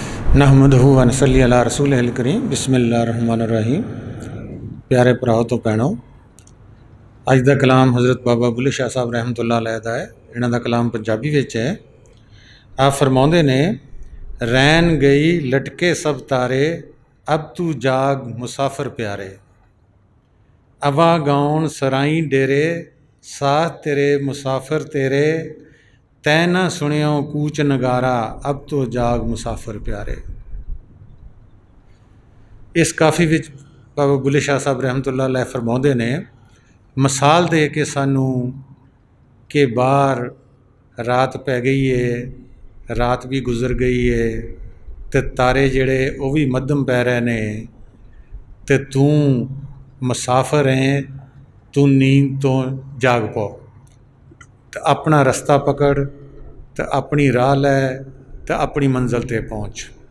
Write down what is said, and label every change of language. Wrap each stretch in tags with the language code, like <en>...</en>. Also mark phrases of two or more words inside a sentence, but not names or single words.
<ar>نحمده و نصلي على رسوله الكريم بسم الله الرحمن الرحيم.</ar> <pa>پیارے بھراؤ تو بھیݨوں، اج کا کلام حضرت بابا بلھے شاہ صاحب</pa> <ar>رحمة الله عليه</ar> <pa>دا ہے. انہاں دا کلام پنجابی وچ ہے۔ آپ فرماؤندے نے، رین گئی لٹکے سب تارے، اب تو جاگ مسافر پیارے. آوا گاؤن سرائے ڈیرے، ساتھ تیرے مسافر تیرے، تے نا سنیو کوچ نگارا، اب تو جاگ مسافر پیارے. اس کافی وچ بابا بلھے شاہ صاحب</pa> <ar>رحمة الله عليه</ar> <pa>فرماؤندے نے، مثال دے کے سانوں کہ باہر رات پے گئی ہے، رات بھی گزر گئی ہے، تے تارے جیڑے او بھی مدھم پے رہے نے، تے تو مسافر ہے، تو نیند تو جاگ پو، تو اپنا رستہ پکڑ، تو اپنی راہ لے، تو اپنی منزل تے پہنچ.</pa>